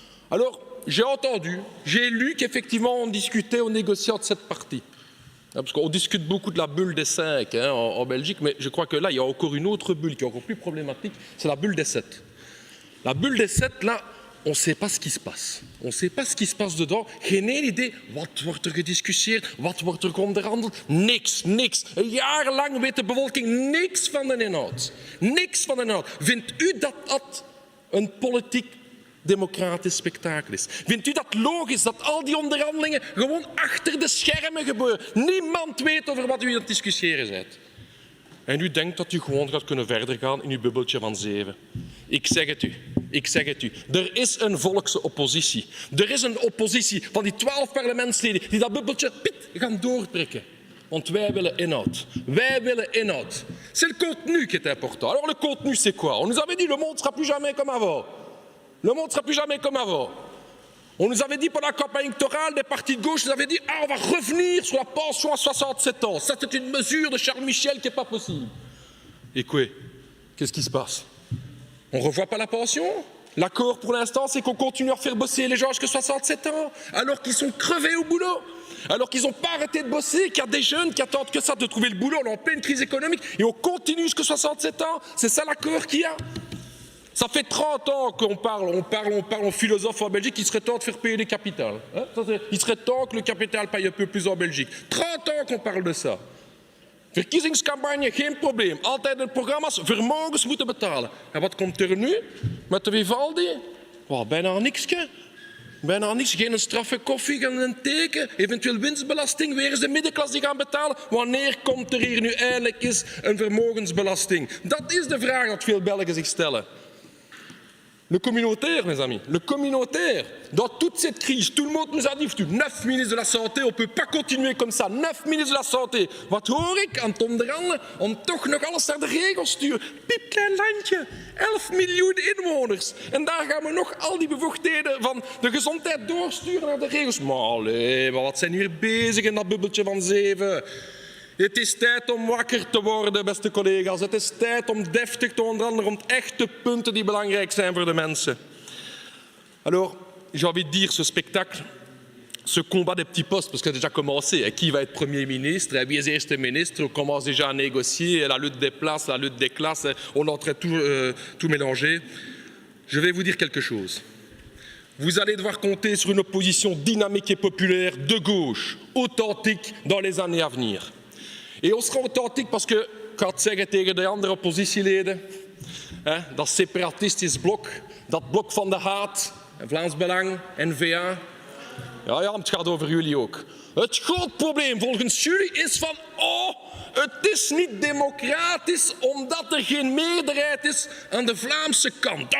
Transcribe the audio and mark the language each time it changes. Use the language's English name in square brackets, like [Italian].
[French] Alors, j'ai entendu, j'ai lu qu'effectivement on discutait, on négociait de cette partie. Parce qu'on discute beaucoup de la bulle des 5 hein, en Belgique, mais je crois que là, il y a encore une autre bulle qui est encore plus problématique, c'est la bulle des 7. La bulle des 7, là, on ne sait pas ce qui se passe. On ne sait pas ce qui se passe dedans. [Dutch] Geen idee. Wat wordt er gediscussieerd? Wat wordt er onderhandeld? Niks, niks. Jarenlang weet de bevolking niks van de inhoud. Niks van de inhoud. Vindt u dat dat een politiek democratisch spektakel is? Vindt u dat logisch dat al die onderhandelingen gewoon achter de schermen gebeuren? Niemand weet over wat u aan het discussiëren bent. En u denkt dat u gewoon gaat kunnen verder gaan in uw bubbeltje van 7. Ik zeg het u. Ik zeg het u. Er is een volkse oppositie. Er is een oppositie van die 12 parlementsleden die dat bubbeltje gaan doorprikken. Want wij willen inhoud. Wij willen inhoud. [French] C'est le contenu qui est important. Alors le contenu c'est quoi? On nous avait dit le monde ne sera plus jamais comme avant. Le monde ne sera plus jamais comme avant. On nous avait dit pendant la campagne électorale, des partis de gauche nous avaient dit « Ah, on va revenir sur la pension à 67 ans. Ça, c'est une mesure de Charles Michel qui n'est pas possible. » Et quoi? Qu'est-ce qui se passe? On ne revoit pas la pension? L'accord pour l'instant, c'est qu'on continue à faire bosser les gens jusqu'à 67 ans, alors qu'ils sont crevés au boulot, alors qu'ils n'ont pas arrêté de bosser, qu'il y a des jeunes qui attendent que ça de trouver le boulot, on est en pleine crise économique, et on continue jusqu'à 67 ans. C'est ça l'accord qu'il y a? Ça fait 30 ans qu'on parle aux philosophes en Belgique qu'il serait temps de faire payer les capitales. Hein? Il serait temps que le capital paye un peu plus en Belgique. 30 ans qu'on parle de ça. [Dutch] Verkiezingscampagne, geen probleem. Altijd in programma's, vermogens moeten betalen. En wat komt er nu met de Vivaldi? Well, bijna niksje. Bijna niks. Geen straffe koffie, geen teken. Eventueel winstbelasting. Weer eens de middenklasse die gaan betalen. Wanneer komt er hier nu eindelijk eens een vermogensbelasting? Dat is de vraag dat veel Belgen zich stellen. [French] Le communautaire, mes amis, le communautaire, dans toute cette crise, tout le monde nous a dit, 9 ministres de la Santé, on ne peut pas continuer comme ça, 9 ministres de la Santé. [Dutch] Wat hoor ik aan het onderhandelen om toch nog alles naar de regels te sturen? Piepklein landje, 11 miljoen inwoners. En daar gaan we nog al die bevoegdheden van de gezondheid doorsturen naar de regels. Maar allee, wat zijn we hier bezig in dat bubbeltje van 7? Het is tijd om wakker te worden, beste collega's. Het is tijd om deftig te onderhandelen rond echte punten die belangrijk zijn voor de mensen. [French] Alors, j'ai envie de dire, ce spectacle, ce combat des petits postes, parce que ça a déjà commencé. Qui va être Premier ministre? [Dutch] Wie is eerste ministre? [French] On commence déjà à négocier. La lutte des places, la lutte des classes. On est en train de tout mélanger. Je vais vous dire quelque chose. Vous allez devoir compter sur une opposition dynamique et populaire de gauche, authentique dans les années à venir. [Dutch] En ons sera authentiek [French] parce que, [Dutch] ik ga het zeggen tegen de andere oppositieleden, dat separatistisch blok, dat blok van de haat, Vlaams Belang, N-VA, ja, het gaat over jullie ook. Het groot probleem volgens jullie is van, het is niet democratisch omdat er geen meerderheid is aan de Vlaamse kant.